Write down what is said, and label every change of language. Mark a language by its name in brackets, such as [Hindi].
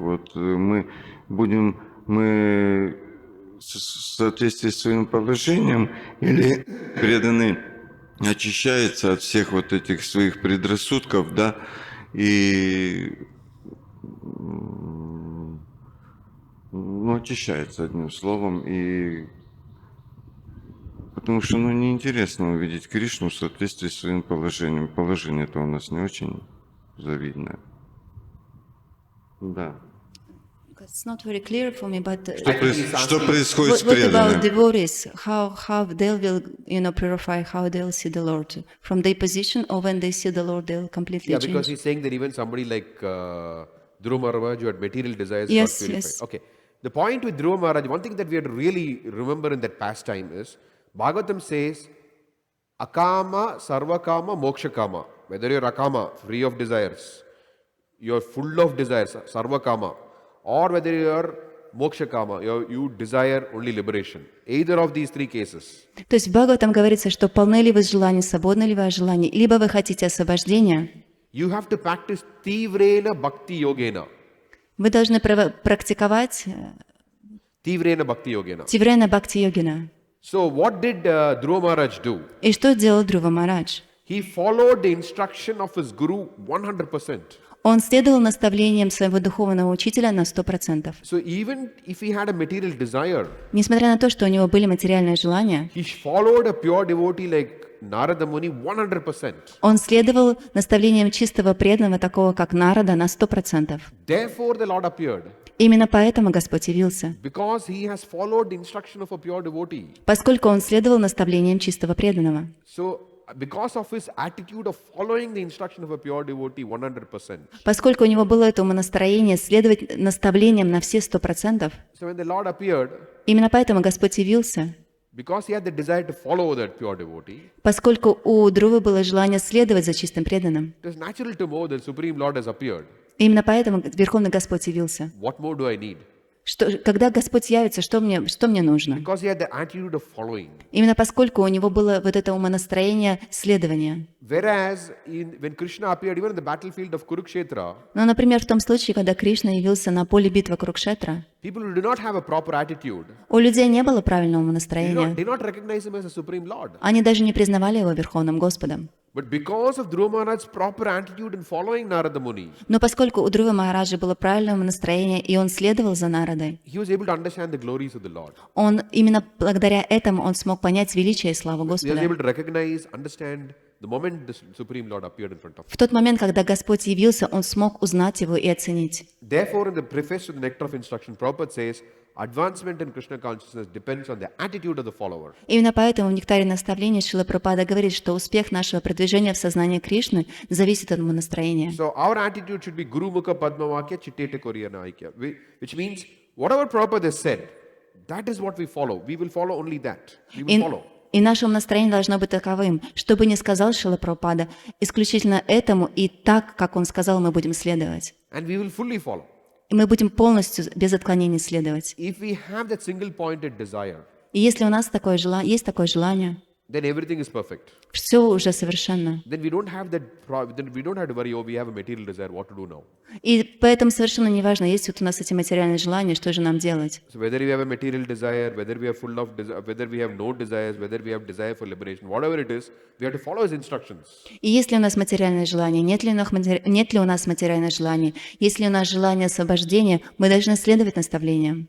[Russian] Вот мы в соответствии с своим положением, или преданный очищается от всех вот этих своих предрассудков, да, и очищается одним словом, и потому что неинтересно увидеть Кришну в соответствии с своим положением. Положение-то у нас не очень завидное. Да. [English] It's not very clear for me, but [Russian] Что происходит с [English] what about devotees? How they will, purify, how they'll see the Lord from their position, or when they see the Lord, they'll completely Yeah, because change. he's saying that even somebody like Dhruva Maharaj who had material desires Yes, got purified. yes. Okay. The point with Dhruva Maharaj, one thing that we have to really remember in that pastime is, Bhagavatam says, Akama, Sarvakama, Mokshakama. Whether you're Akama, free of desires, you're full of desires, Sarvakama, or whether you're Mokshakama, you desire only liberation. Either of these three cases. [Russian] То есть в Бхагаватам говорится, что полны ли вы желания, свободны ли вы от желаний, либо вы хотите освобождения, [English] You have to practice [Sanskrit] Tivrena Bhakti Yogena. [Russian] вы должны практиковать [Sanskrit] Tivrena Bhakti Yogena. Тиврена Бхакти Йогина. [English] So what did Dhruva Maharaj do? [Russian] И что делал Dhruva Maharaj? [English] He followed the instruction of his guru 100%. [Russian] Он следовал наставлениям своего духовного учителя на 100%. [English] So even if he had a material desire, [Russian] Несмотря на то, что у него были материальные желания, [English] he followed a pure devotee like Narada Muni 100%. [Russian] он следовал наставлениям чистого преданного, такого как Нарада, на 100%. [English] Therefore the Lord appeared, [Russian] Именно поэтому Господь явился, [English] because he has followed the instruction of a pure devotee. [Russian] поскольку он следовал наставлениям чистого преданного. [English] So because of his attitude of following the instruction of a pure devotee 100%. [Russian] Поскольку у него было это умонастроение следовать наставлениям на все 100%, [English] So when the Lord appeared, [Russian] именно поэтому Господь явился, [English] because he had the desire to follow that pure devotee, [Russian] поскольку у Друвы было желание следовать за чистым преданным. [English] it is natural to know the Supreme Lord has appeared. [Russian] Именно поэтому Верховный Господь явился. [English] What more do I need? [Russian] Когда Господь явится, что мне нужно? [English] Because he had the attitude of following. [Russian] Именно поскольку у него было вот это умонастроение следования. [English] Whereas when Krishna appeared, even in the battlefield of Kurukshetra, [Russian] Но, например, в том случае, когда Кришна явился на поле битвы Курукшетра, [English] people who do not have a proper attitude, [Russian] у людей не было правильного [English] they [Russian] умонастроения. [English] do not recognize him as a Supreme Lord. [Russian] Они даже не признавали его Верховным Господом. [English] But because of Dhruva Maharaj's proper attitude in following Narada Muni, [Russian] Но поскольку у Друвы Махараджа было правильное умонастроение, и он следовал за Нарадой, [English] he was able to understand the glories of the Lord. [Russian] он именно благодаря этому он смог понять величие и славу [English] He was [Russian] Господа. [English] able to recognize, understand the moment the Supreme Lord appeared in front of him. [Russian] В тот момент, когда Господь явился, он смог узнать его и оценить. [English] Therefore, in the preface to the Nectar of Instruction, Prabhupada says, advancement in Krishna consciousness depends on the attitude of the follower. [Russian] Именно поэтому в «Нектаре наставления» Шрила Прабхупада говорит, что успех нашего продвижения в сознании Кришны зависит от настроения. [English] So our attitude should be [Bangla] Guru Mukha Padma Vakya Chittete Koriyana Aikya, [English] which means whatever Prabhupada has said, that is what we follow. We will follow only that. We will follow. [Russian] И наше настроение должно быть таковым, что бы ни сказал Шрила Прабхупада, исключительно этому и так, как он сказал, мы будем следовать. [English] And we will fully follow. [Russian] И мы будем полностью, без отклонений следовать. [English] If we have that single-pointed desire, [Russian] И если у нас есть такое желание, [English] then everything is perfect. [Russian] все уже совершенно. [English] Then we don't have to worry, oh, we have a material desire, what to do now? [Russian] И поэтому совершенно не важно, есть вот у нас эти материальные желания, что же нам делать. [English] So whether we have a material desire, whether we are full of whether we have no desires, whether we have desire for liberation, whatever it is, we have to follow his instructions. [Russian] И есть ли у нас материальное желание, нет ли у нас материальное желание, есть ли у нас желание освобождения, мы должны следовать наставлениям.